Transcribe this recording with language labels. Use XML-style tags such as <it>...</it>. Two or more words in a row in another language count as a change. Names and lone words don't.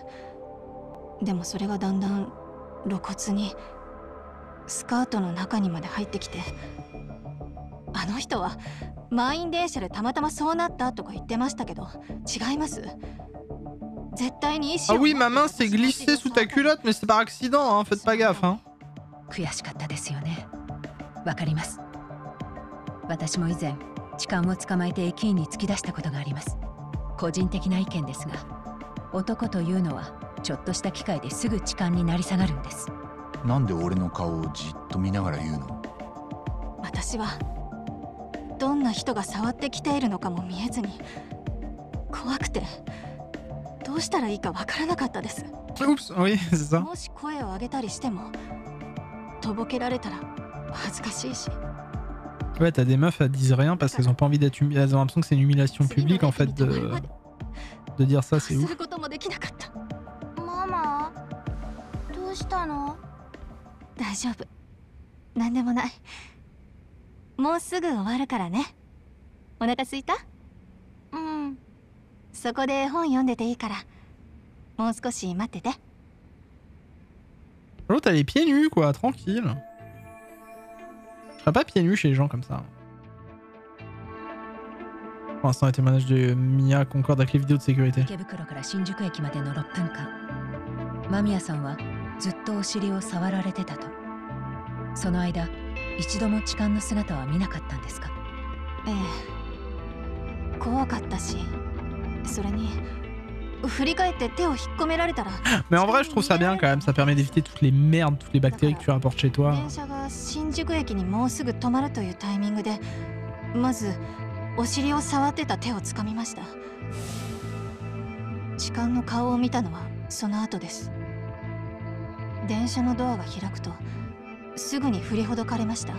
<ja>でもそれがだんだん露骨にスカートの中にまで入ってきて、あの人は満員電車でたまたまそうなったとか言ってましたけど、違います。絶対に意思を。</ja> <fr>Ah oui, ma main s'est glissée sous ta culotte, mais c'est par accident, hein. Faites pas gaffe, hein.</fr> <ja>悔しかったですよね。わかります。私も以前痴漢を捕まえて駅員に突き出したことがあります。個人的な意見ですが、男というのはちょっとした機会ですぐ痴漢になり下がるんです。なんで俺の顔をじっと見ながら言うの？私はどんな人が触ってきているのかも見えずに、怖くてどうしたらいいかわからなかったです。</ja> <fr>Oups, oui, c'est ça.</fr> <ja>もし声を上げたりしてもとぼけられたら恥ずかしいし。</ja> <fr>Ouais, t'as des meufs, elles disent rien parce qu'elles ont pas envie d'être humiliées. Elles ont l'impression que c'est une humiliation publique en fait de dire ça, c'est</fr> <ja>す</ja> <fr>ouf.</fr> <ja>ることもできなかった。ママ、どうしたの？大丈夫、なんでもない。もうすぐ終わるからね。お腹すいた？うん。そこで本読んでていいから、もう少し待ってて。</ja> <fr>L'autre, elle est pieds nus, quoi, tranquille. Je serais pas pieds nus chez les gens comme ça. Pour l'instant, les témoignages de Mia concordent avec les vidéos de sécurité.</fr> <ja>池袋から新宿駅までの6分間、間宮さんはずっとお尻を触られてたと。その間、一度も痴漢の姿は見なかったんですか？ええ。怖かったし、それに振り返って手を引っ込められたら。</ja> <fr>Mais en vrai, je trouve ça bien quand même. Ça permet d'éviter toutes les merdes, toutes les bactéries que tu rapportes chez toi.</fr> <ja>電車が新宿駅にもうすぐ止まるというタイミングで、まずお尻を触ってた手を掴みました。痴漢の顔を見たのはその後です。電車のドアが開くとすぐに振りほどかれました。</ja>